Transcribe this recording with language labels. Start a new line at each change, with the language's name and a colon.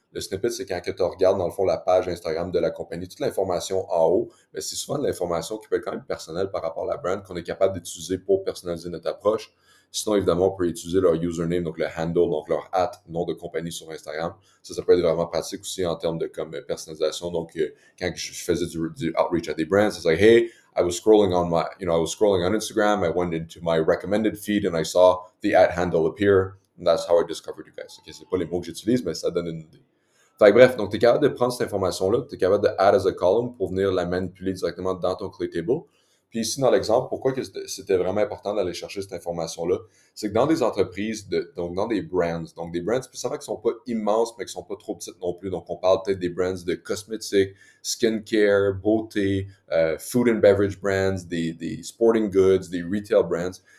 French: Le snippet, c'est quand tu regardes, dans le fond, la page Instagram de la compagnie, toute l'information en haut, mais c'est souvent de l'information qui peut être quand même personnelle par rapport à la brand qu'on est capable d'utiliser pour personnaliser notre approche. Sinon, évidemment, on peut utiliser leur username, donc le handle, donc leur nom de compagnie sur Instagram. Ça peut être vraiment pratique aussi en termes de comme personnalisation. Donc, quand je faisais du outreach à des brands, c'est
English: like, hey, I was scrolling on Instagram. I went into my recommended feed and I saw the handle appear. And that's how I discovered you guys.
French: Okay, c'est pas les mots que j'utilise, mais ça donne une idée. Fait que bref, donc tu es capable de prendre cette information-là, tu es capable de
English: add as a column
French: pour venir la manipuler directement dans ton Clay Table. Puis ici, dans l'exemple, pourquoi que c'était vraiment important d'aller chercher cette information-là, c'est que dans des entreprises, donc dans des brands, donc des brands, ça va qui ne sont pas immenses, mais qui ne sont pas trop petites non plus. Donc, on parle peut-être des brands de cosmétiques, skincare, beauté,
English: food and beverage brands,
French: des sporting goods, des retail brands.